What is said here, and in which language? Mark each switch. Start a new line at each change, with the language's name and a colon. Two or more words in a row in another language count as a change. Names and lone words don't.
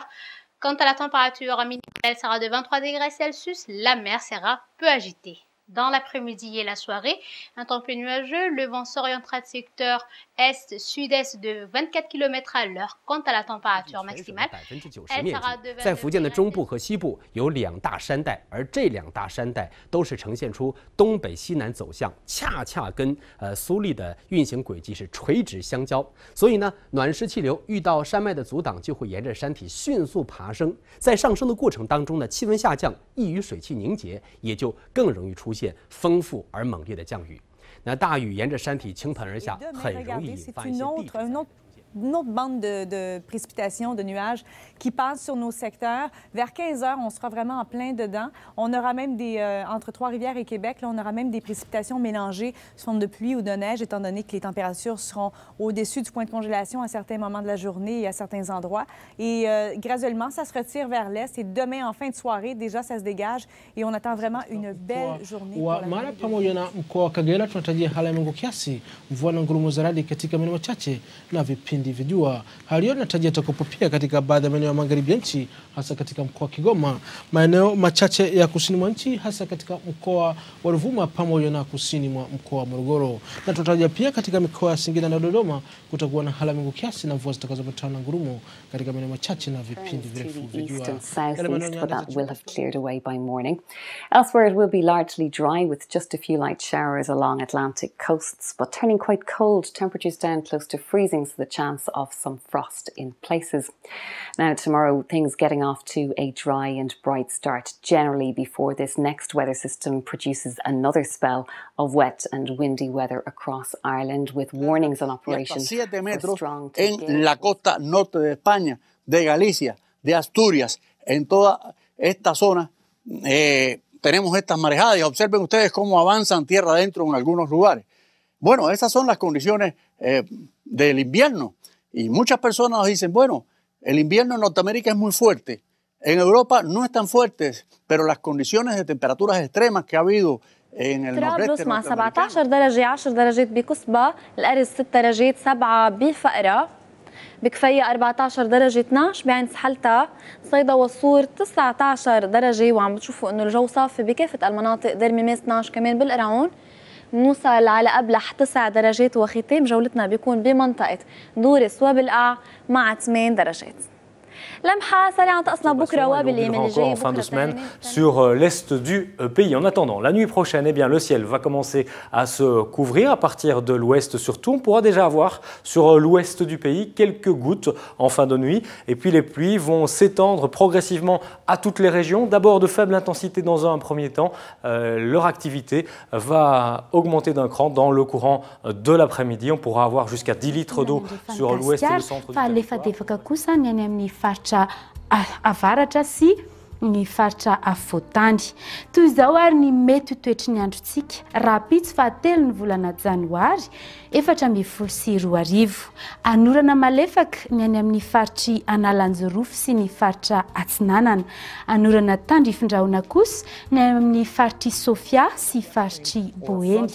French: Quant à la température minimale, elle sera de 23 degrés Celsius. La mer sera peu agitée. Dans l'après-midi et la soirée, un temps peu nuageux, le vent s'orientera de secteur est-sud-est de 24 km à l'heure. Quant à la température maximale, elle sera de
Chinese: 在福建的中部和西部有2大山带，而这2大山带都是呈现出东北西南走向，恰恰跟苏力的运行轨迹是垂直相交。所以呢，暖湿气流遇到山脉的阻挡，就会沿着山体迅速爬升。在上升的过程当中呢，气温下降，易于水汽凝结，也就更容易出现丰富而猛烈的降雨。那大雨沿着山体倾盆而下，很容易引发一些地质灾害。
French: Une autre bande de précipitations, de nuages qui passent sur nos secteurs. Vers 15 heures, on sera vraiment en plein dedans. On aura même entre Trois-Rivières et Québec, là, on aura même des précipitations mélangées sous forme de pluie ou de neige, étant donné que les températures seront au-dessus du point de congélation à certains moments de la journée et à certains endroits. Et graduellement, ça se retire vers l'est. Et demain, en fin de soirée, déjà, ça se dégage. Et on attend vraiment une belle journée.
Swahili: Mara pamoja na mkoa wa Kagera tunatarajia hali ya mawingu kiasi, mvua na ngurumo za radi katika maeneo machache na vipindi vya jua. Hali hiyo inatarajia itakuwepo pia katika baadhi ya maeneo ya magharibi ya nchi, hasa katika mkoa wa Kigoma, maeneo machache ya kusini mwa nchi, hasa katika mkoa wa Ruvuma pamoja na kusini mwa mkoa wa Morogoro. Na tunatarajia pia katika mikoa ya Singida na Dodoma kutakuwa na hali ya mawingu kiasi na mvua zitakazoambatana na ngurumo katika maeneo machache na vipindi virefu vya jua.
English: But that will have cleared away by morning. Elsewhere, it will be largely dry with just a few light showers along Atlantic coasts, but turning quite cold, temperatures down close to freezing, so the chance of some frost in places. Now, tomorrow, things getting off to a dry and bright start generally before this next weather system produces another spell of wet and windy weather across Ireland, with warnings on operation.
Spanish: 7 metros en la costa norte de España, de Galicia, de Asturias, en toda esta zona tenemos estas marejadas y observen ustedes cómo avanzan tierra adentro en algunos lugares. Bueno, esas son las condiciones del invierno y muchas personas nos dicen, bueno, el invierno en Norteamérica es muy fuerte, en Europa no es tan fuerte, pero las condiciones de temperaturas extremas que ha habido en el nordeste
Arabic: مع 17 درجة 10 درجات بقصبة، الأرز 6 درجات 7 بفقرة، بكفية 14 درجة 12 بعين سحلتها، صيدا والصور 19 درجة، وعم بتشوفوا انه الجو صافي بكافة المناطق، درمي ميس 12 كمان بالقرعون، نوصل على أبلح 9 درجات، وختام جولتنا بيكون بمنطقة دورس وبالقاع مع 8 درجات. لمحة سريعة طقسنا بكرة وبالأيام اللي جاية
French: en fin de semaine sur l'est du pays. En attendant, la nuit prochaine, eh bien, le ciel va commencer à se couvrir à partir de l'ouest surtout. On pourra déjà avoir sur l'ouest du pays quelques gouttes en fin de nuit. Et puis les pluies vont s'étendre progressivement à toutes les régions. D'abord de faible intensité dans un premier temps. Leur activité va augmenter d'un cran dans le courant de l'après-midi. On pourra avoir jusqu'à 10 litres d'eau sur l'ouest et le centre du territoire.
Malagasy: Ny faritra afovoantany. Toy izao ary ny mety ho toetry ny androntsika rapitso fahatelo ny volana janoary 2024. Anorana malefaka ny any amin'ny faritry Analanjorofo sy ny faritra Atsinanana. Anorana tandrifindrahona kosa ny amin'ny faritry Sofia sy faritry Boeny.